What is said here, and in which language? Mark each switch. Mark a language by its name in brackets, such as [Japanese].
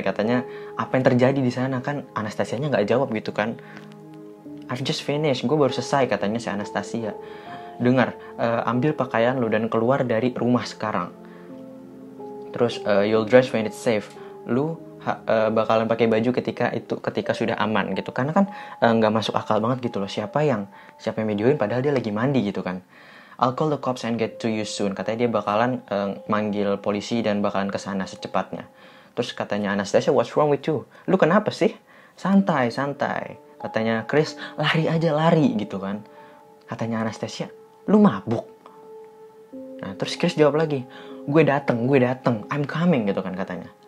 [Indonesian] Katanya, apa yang terjadi di sana? Kan Anastasianya nggak jawab gitu kan. [English] I've just finished, [Indonesian] gue baru selesai, katanya si Anastasia. Dengar, ambil pakaian lu dan keluar dari rumah sekarang. Terus [English] you'll dress when it's safe. [Indonesian] Lu bakalan pakai baju ketika sudah aman gitu. Karena kan nggak masuk akal banget gitu loh. Siapa yang videoin padahal dia lagi mandi gitu kan. [English] I'll call the cops and get to you soon. [Indonesian] Katanya dia bakalan manggil polisi dan bakalan kesana secepatnya. Terus katanya Anastasia, [English] what's wrong with you? [Indonesian] Lu kenapa sih? Santai. Katanya Chris, lari gitu kan. Katanya Anastasia, lu mabuk? Nah, terus Chris jawab lagi, gue dateng, [English] I'm coming [Indonesian] gitu kan katanya.